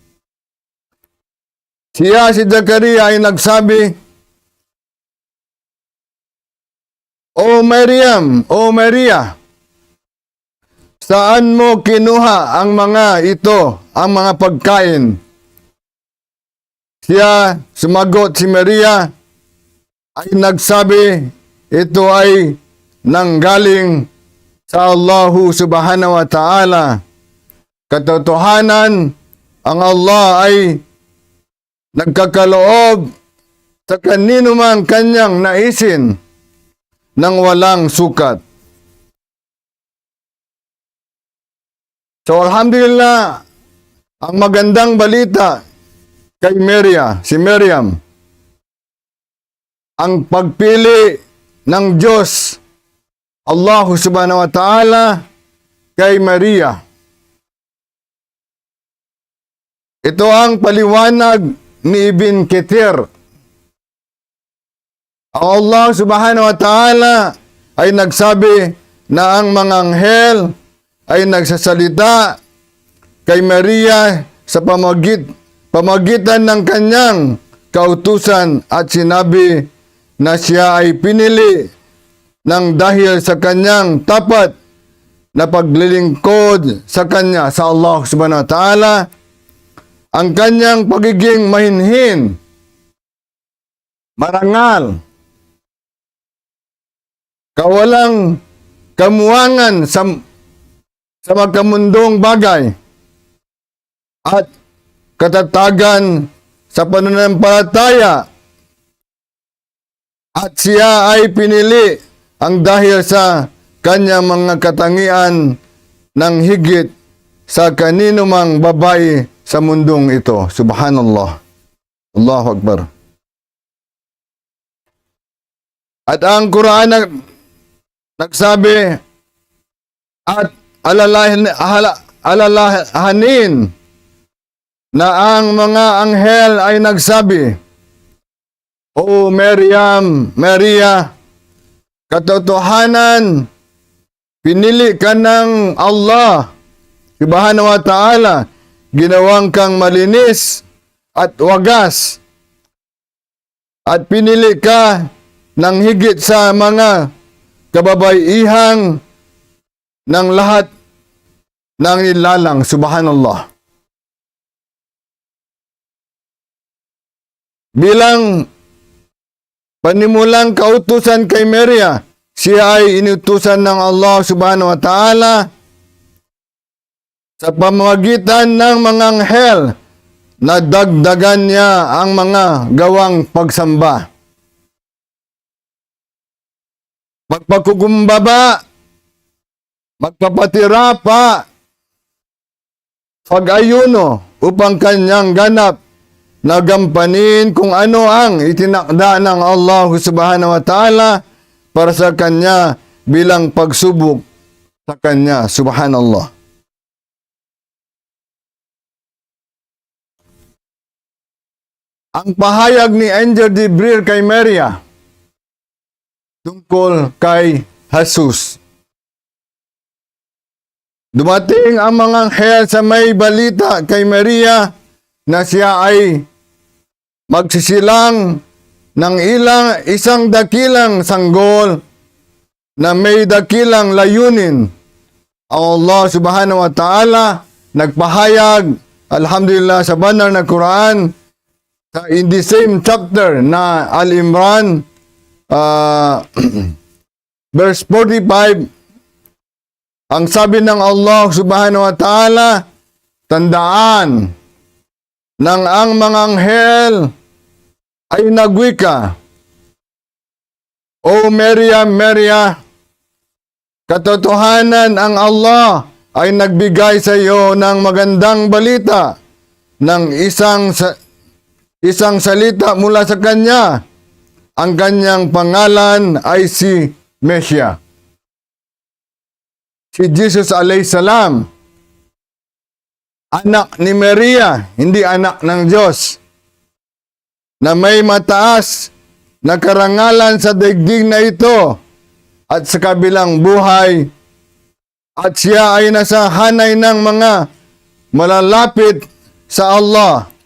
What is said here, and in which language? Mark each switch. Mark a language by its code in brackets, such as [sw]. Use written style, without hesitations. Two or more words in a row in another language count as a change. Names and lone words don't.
[tl] Si Zakaria ay nagsabi, O Maria, saan mo kinuha ang mga ito, ang mga pagkain? Siya, sumagot si Maria, ay nagsabi, ito ay nanggaling sa [ar] الله سبحانه وتعالى. [tl] Katotohanan, ang Allah ay nagkakaloob sa kanino man kanyang naisin ng walang sukat. So alhamdulillah, ang magandang balita kay si Miriam, ang pagpili ng Diyos, [ar] الله سبحانه وتعالى, [tl] kay Maria. Ito ang paliwanag ni Ibn Kathir. [ar] الله سبحانه وتعالى [tl] ay nagsabi na ang mga anghel ay nagsasalita kay Maria sa pamagitan ng kanyang kautusan at sinabi na siya ay pinili ng dahil sa kanyang tapat na paglilingkod sa kanya, sa [ar] الله سبحانه وتعالى, [tl] ang kanyang pagiging mahinhin, marangal, kawalang kamuangan sa magkamundong bagay, at katatagan sa pananampalataya, at siya ay pinili ang dahil sa kanyang mga katangian ng higit sa kanino mang babae sa mundong ito. [ar] سبحان الله. الله أكبر. [tl] At ang Quran nagsabi, at alalahanin na ang mga anghel ay nagsabi, O Maria, katotohanan, pinili ka ng [ar] الله سبحانه وتعالى, [tl] ginawang kang malinis at wagas, at pinili ka ng higit sa mga kababaihang ng lahat ng nilalang. Subhanallah. bilang panimulang kautusan kay Maria, siya ay inutusan ng [ar] الله سبحانه وتعالى [tl] sa pamamagitan ng mga anghel na dagdagan niya ang mga gawang pagsamba. Magpakukumbaba, magpapatira pa, pag-ayuno upang kanyang ganap na gampanin kung ano ang itinakda ng [ar] الله سبحانه وتعالى [tl] para sa kanya bilang pagsubok sa kanya, subhanallah. Ang pahayag ni Angel Jibril kay Maria tungkol kay Jesus. Dumating ang mga anghel sa may balita kay Maria na siya ay magsisilang ng isang dakilang sanggol na may dakilang layunin. Ang [ar] الله سبحانه وتعالى [tl] nagpahayag, alhamdulillah, sa banal na Quran, [en] in the same chapter [tl] na Al-Imran, verse 45, ang sabi ng [ar] الله سبحانه وتعالى, [tl] tandaan nang ang mga anghel ay nagwika, O Maria, Maria, katotohanan ang Allah ay nagbigay sa iyo ng magandang balita ng isang salita mula sa Kanya. Ang Kanyang pangalan ay si Mesya. Si Jesus [ar] عليه السلام, [tl] anak ni Maria, hindi anak ng Diyos, na may mataas na karangalan sa daigdig na ito at sa kabilang buhay, at siya ay nasa hanay ng mga malalapit sa Allah,